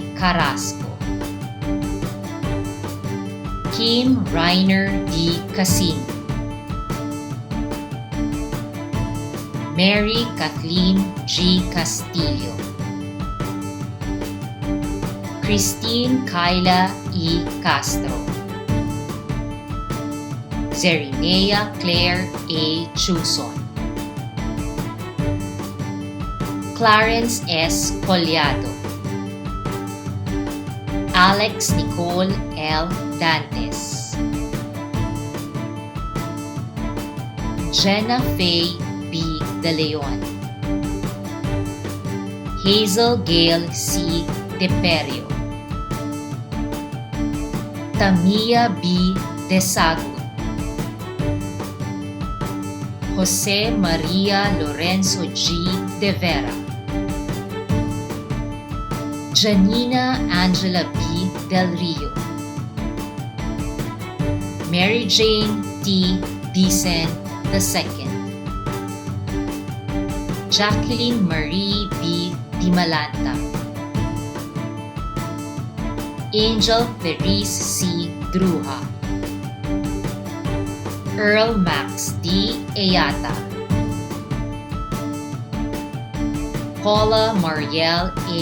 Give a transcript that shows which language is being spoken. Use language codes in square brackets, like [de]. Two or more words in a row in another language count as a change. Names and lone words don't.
[en] Carrasco, Kim Reiner D. Casino, Mary Kathleen G. Castillo, Christine Kyla E. Castro, Zerinea Claire A. Chuson, Clarence S. Collado, Alex Nicole L. Dantes, Jenna Faye B. De Leon, Hazel Gale C. Deperio, Tamia B. Desagu, Jose Maria Lorenzo G. De Vera, Janina Angela B. Del Rio, Mary Jane T. Dicen II, Jacqueline Marie B. Dimalanta, Angel Therese C. Druha, Earl Max D. Ayata, Paula Marielle A.